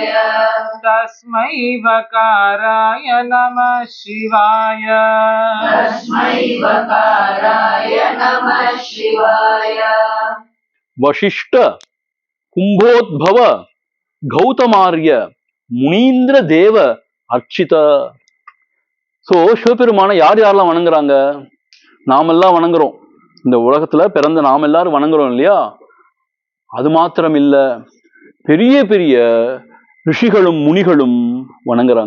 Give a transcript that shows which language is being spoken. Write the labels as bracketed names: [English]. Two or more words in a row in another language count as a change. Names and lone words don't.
[Sanskrit] तस्मै वकाराय नमः शिवाय तस्मै वकाराय नमः शिवाय वशिष्ठ कुंभोद्भव गौतमार्य मुनीन्द्र देव अर्चित. [Tamil] ஸோ சிவபெருமான யார் யாரெல்லாம் வணங்குறாங்க? நாமெல்லாம் வணங்குறோம். இந்த உலகத்துல பிறந்த நாம் எல்லாரும் வணங்குறோம் இல்லையா? அது மாத்திரம் இல்ல, பெரிய பெரிய ரிஷிகளும் முனிகளும் வணங்குறாங்க.